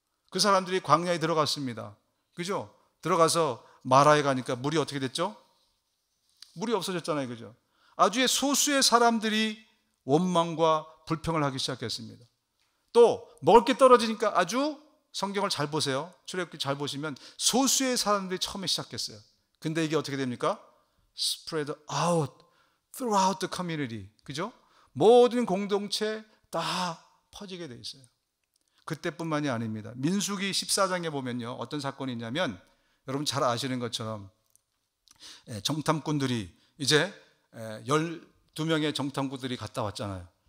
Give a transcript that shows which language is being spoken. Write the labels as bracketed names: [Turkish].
[Korean] 그 사람들이 광야에 들어갔습니다. 그죠? 들어가서 마라에 가니까 물이 어떻게 됐죠? 물이 없어졌잖아요. 그죠? 아주 소수의 사람들이 원망과 불평을 하기 시작했습니다. 또 먹을 게 떨어지니까 아주, 성경을 잘 보세요. 출애굽기 잘 보시면 소수의 사람들이 처음에 시작했어요. 근데 이게 어떻게 됩니까? [English] Spread out throughout the community. [Korean] 그죠? 모든 공동체 다 퍼지게 돼 있어요. 그때뿐만이 아닙니다. 민수기 14장에 보면요, 어떤 사건이 있냐면, 여러분 잘 아시는 것처럼 정탐꾼들이 이제 12명의 정탐꾼들이 갔다 왔잖아요.